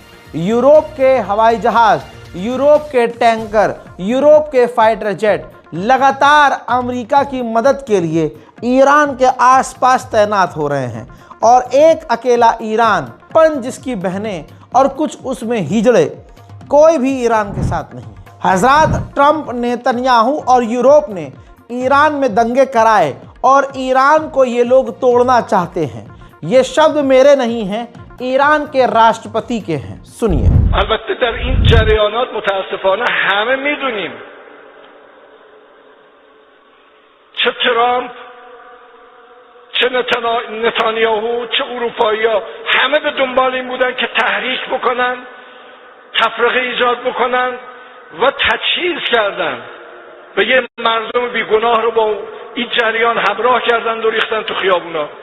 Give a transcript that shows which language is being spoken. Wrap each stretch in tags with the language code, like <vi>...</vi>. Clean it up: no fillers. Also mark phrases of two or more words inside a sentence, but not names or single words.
<hi>यूरोप के हवाई जहाज, यूरोप के टैंकर, यूरोप के फाइटर जेट लगातार अमेरिका की मदद के लिए ईरान के आसपास तैनात हो रहे हैं और एक अकेला ईरान, 5 जिसकी बहनें और कुछ उसमें हिजड़े, कोई भी ईरान के साथ नहीं। हजरात, ट्रंप, नेतन्याहू और यूरोप ने ईरान में दंगे कराए और ईरान को ये लोग तोड़ना चाहते हैं। ये शब्द मेरे नहीं हैं, ईरान के राष्ट्रपति के हैं। सुनिए।</hi> <fa>البته در این جریانات متاسفانه همه میدونیم چه ترامپ چه نتانیاهو چه اروپایی‌ها همه به دنبال این بودن که تحریک بکنن، تفرقه ایجاد بکنن و تجهیز کردن و یه مردم بیگناه رو با این جریان همراه کردن و ریختن تو خیابونا</fa>